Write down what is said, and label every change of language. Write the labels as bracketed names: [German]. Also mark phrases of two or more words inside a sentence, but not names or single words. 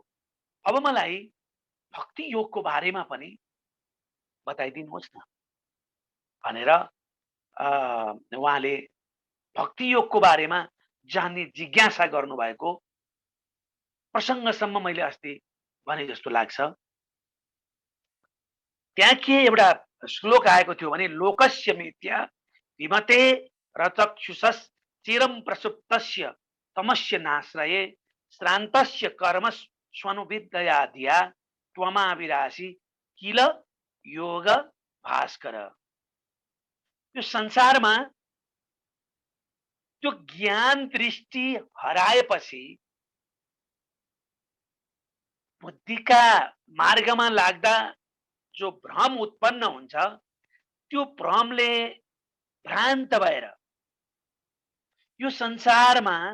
[Nepali] अब मलाई भक्ति योगको बारेमा पनि बताइदिनुहोस् न भनेर उहाँले भक्ति योगको बारेमा जान्ने जिज्ञासा गर्नुभएको प्रसङ्गसम्म मैले अस्ति भने जस्तो लाग्छ। त्यहाँ के एउटा श्लोक आएको थियो भने [Sanskrit] लोकस्य मिथ्या विमते रचक्षुषस् चिरम प्रसुप्तस्य तमस्य नाश्रये श्रान्तस्य कर्म स्वनुविद्या धिया त्वमाविरासी किल योग भास्कर। [Nepali] यो संसारमा त्यो ज्ञान दृष्टि हराएपछि बुद्धिका मार्गमा लाग्दा जो भ्रम उत्पन्न हुन्छ, त्यो भ्रमले भ्रान्त भएर यो संसारमा